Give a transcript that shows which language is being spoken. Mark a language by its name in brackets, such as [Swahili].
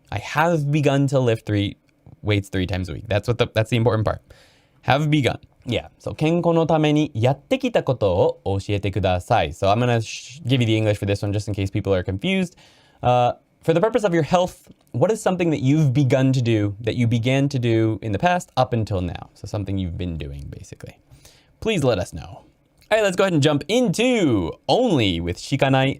[English] I have begun to lift weights 3 times a week. That's the important part. Have begun. Yeah. [Japanese] So 健康のためにやってきたことを教えてください. [English] So I'm going to give you the English for this one just in case people are confused. For the purpose of your health, what is something that you've begun to do, that you began to do in the past up until now? So something you've been doing, basically. Please let us know. All right, let's go ahead and jump into Only with Shikanai.